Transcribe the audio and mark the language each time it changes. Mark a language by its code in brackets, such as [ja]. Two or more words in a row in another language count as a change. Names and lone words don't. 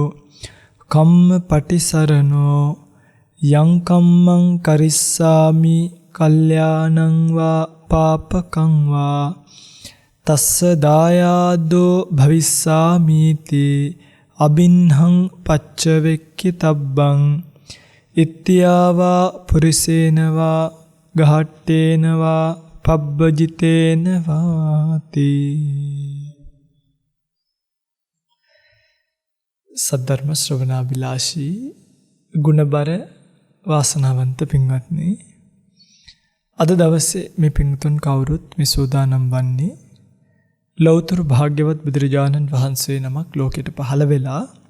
[pi] කම්මපටිසරණෝ යං කම්මං කරිස්සාමි කල්යාණං වා පාපකං වා තස්ස දායාදෝ භවිස්සාමීති අබින්හං පච්චවෙක්කි තබ්බං ඉත්‍යාවා පුරිසේනවා ගහට්ටේනවා පබ්බජිතේනවාති. [si] සද්ධර්ම ශ්‍රවණාභිලාෂී ගුණබර වාසනාවන්ත පින්වත්නි, අද දවසේ මේ පින්තුන් කවුරුත් මේ සූදානම් වන්නේ ලෞතර භාග්‍යවත් බුදුරජාණන් වහන්සේ නමක් ලෝකෙට පහළ වෙලා